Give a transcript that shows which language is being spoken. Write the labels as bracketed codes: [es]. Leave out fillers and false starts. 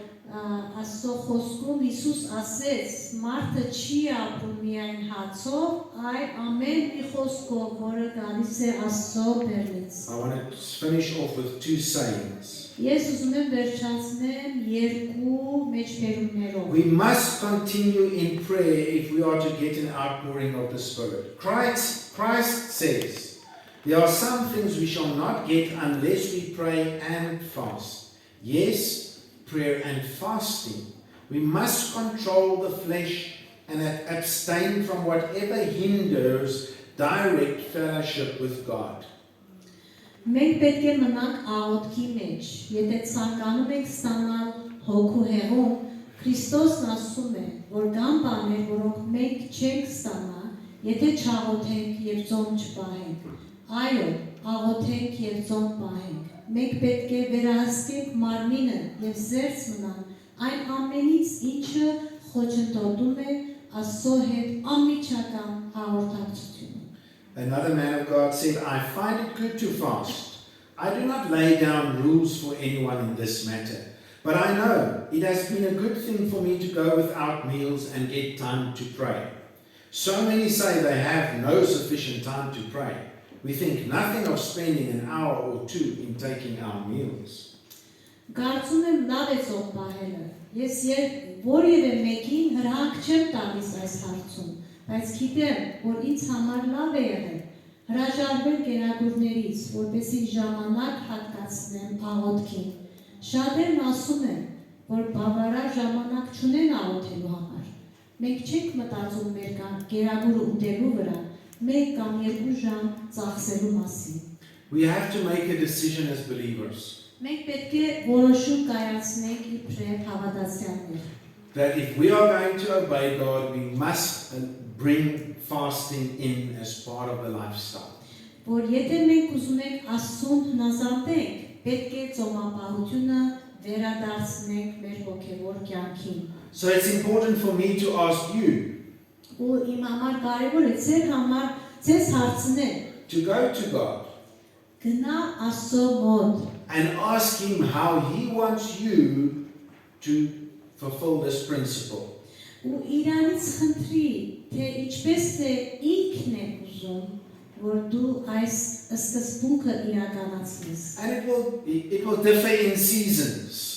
[hy] Աստծո խոսքում Հիսուս ասեց. Մարդը չի ապրում միայն հացով, այլ ամեն մի խոսքով, որը գալիս է Աստծո բեռնից։ [en] I want to finish off with two sayings. [hy] Ես ուզում եմ վերջացնեմ երկու մեջբերումներով։ [en] We must continue in prayer if we are to get an outpouring of the Spirit. Christ says, there are some things we shall not get unless we pray and fast. Yes, prayer and fasting. We must control the flesh and abstain from whatever hinders direct fellowship with God. [hy] Մենք պետք է մնանք աղոթքի մեջ։ Եթե ցանկանում ենք ստանալ հոգու հեղում, Քրիստոսն ասում է, որ կան բաներ, որոնք մենք չենք ստանա, եթե չաղոթենք եւ ծոմ չպահենք։ Այո, աղոթենք եւ ծոմ պահենք։ Մենք պետք է վերահսկենք մարմինը եւ զերծ մնանք այն ամենից, ինչը խոչընդոտում է Աստծո հետ անմիջական հաղորդակցությունը։ [en] Another man of God said, I find it good to fast. I do not lay down rules for anyone in this matter, but I know it has been a good thing for me to go without meals and get time to pray. So many say they have no sufficient time to pray. We think nothing of spending an hour or two in taking our meals. [hy] Կարծում եմ լավ է ծոմ պահելը։ Ես որևէ մեկին հրահանգ չեմ տալիս այս հարցում, բայց գիտեմ, որ ինձ համար լավ է եղել հրաժարվել կերակուրներից, որպեսզի ժամանակ հատկացնեմ աղոթքին։ Շատերն ասում են, որ բավարար ժամանակ չունեն աղոթելու համար։ Մենք չենք մտածում մեր կերակուրը ուտելու վրա, մեկ կամ երկու ժամ ծախսելու մասին։ [en] We have to make a decision as believers. [hy] Մենք պետք է որոշում կայացնենք իբրև հավատացյալներ։ [en] That if we are going to obey God, we must bring fasting in as part of the lifestyle. [hy] Որ եթե մենք ուզում ենք Աստծուն հնազանդենք, պետք է ծոմապահությունը վերադարձնենք մեր հոգևոր կյանքին։ [en] So it's important for me to ask you [hy] Ու իմ համար կարևոր է ձեր համար ձեզ հարցնել [en] to go to God [hy] գնա Աստծո մոտ [en] and ask him how he wants you to fulfill this principle. [hy] Ու իրանից խնդրի, թե ինչպես է ինքն է ուզում, որ դու այս սկզբունքը իրականացնես։ [en] And it will differ in seasons.